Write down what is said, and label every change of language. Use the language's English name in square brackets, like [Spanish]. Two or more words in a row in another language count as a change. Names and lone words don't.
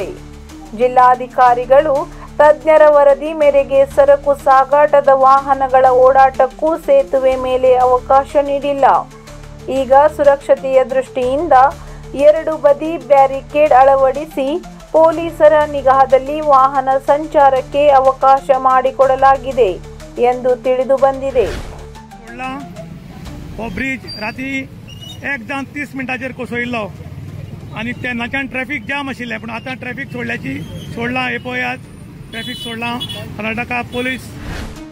[Kannada] ಜಿಲ್ಲಾಧಿಕಾರಿಗಳು ತಜ್ಞರ ವರದಿ ಮೇರೆಗೆ ಸರಕು ಸಾಗಾಟದ ವಾಹನಗಳ ಓಡಾಟಕ್ಕೂ ಸೇತುವೆ ಮೇಲೆ ಅವಕಾಶ ನೀಡಿಲ್ಲ. ಈಗ ಸುರಕ್ಷತೆಯ ದೃಷ್ಟಿಯಿಂದ 2 ಬದಿ ಬ್ಯಾರಿಕೇಡ್ ಅಳವಡಿಸಿ ಪೊಲೀಸರ ನಿಗಾದಲ್ಲಿ ವಾಹನ ಸಂಚಾರಕ್ಕೆ ಅವಕಾಶ ಮಾಡಿಕೊಡಲಾಗಿದೆ ಎಂದು ತಿಳಿದು ಬಂದಿದೆ. [Konkani] ब्रिज राती 1:30 मिनटाचेर कोसळिल्लो आनी तेन्नाच्यान ट्रॅफिक जाम आशिल्लें, पूण आतां ट्रॅफिक सोडला हे पळयात, ट्रॅफिक सोडला कर्नाटका पोलीस